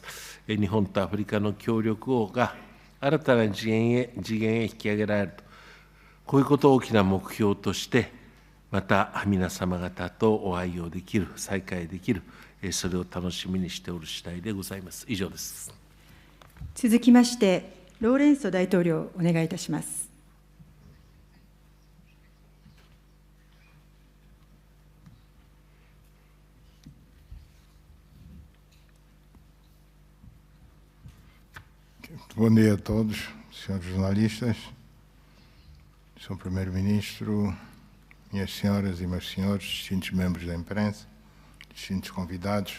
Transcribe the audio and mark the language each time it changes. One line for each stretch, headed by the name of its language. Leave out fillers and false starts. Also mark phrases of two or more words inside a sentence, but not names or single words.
Japanese: 日本とアフリカの協力が新たな次元へ引き上げられると、こういうことを大きな目標として、また皆様方とお会いをできる、再会できる、それを楽しみにしておる次第でございます。以上です。続きまして、ローレンソ大統領、お願いいたします。
Portuguese: Bom dia a todos, senhores jornalistas, senhor Primeiro-Ministro, minhas senhoras e meus senhores, distintos membros da imprensa, distintos convidados.